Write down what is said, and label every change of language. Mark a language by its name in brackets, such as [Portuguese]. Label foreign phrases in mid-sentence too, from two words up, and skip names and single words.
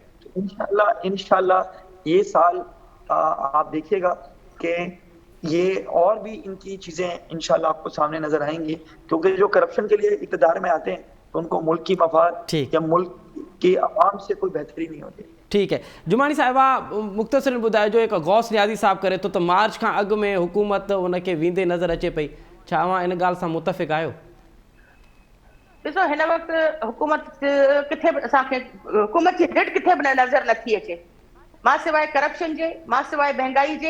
[Urdu] تو انشاءاللہ یہ سال آپ دیکھیے گا کہ یہ اور بھی ان کی چیزیں انشاءاللہ آپ کو سامنے نظر آئیں گی, کیونکہ جو کرپشن کے لیے اقتدار میں آتے ہیں تو ان کو ملک کی مفاد یا ملک کی عوام سے کوئی بہتری نہیں ہوتی. ٹھیک ہے جمانی صاحبہ مختصر [Sindhi] ॿुधाए जो हिकु गौस नियाज़ी साहब करे थो त मार्च खां अॻु में हुकूमत उनखे वेंदे नज़र अचे पई, छा तव्हां इन ॻाल्हि सां मुतफ़िक़ आहियो? ॾिसो हिन वक़्तु हुकूमत किथे बि असांखे हुकूमत जी ढिठ किथे बि नज़र नथी अचे, मां सवाइ करप्शन जे, मां सवाइ महांगाई जे.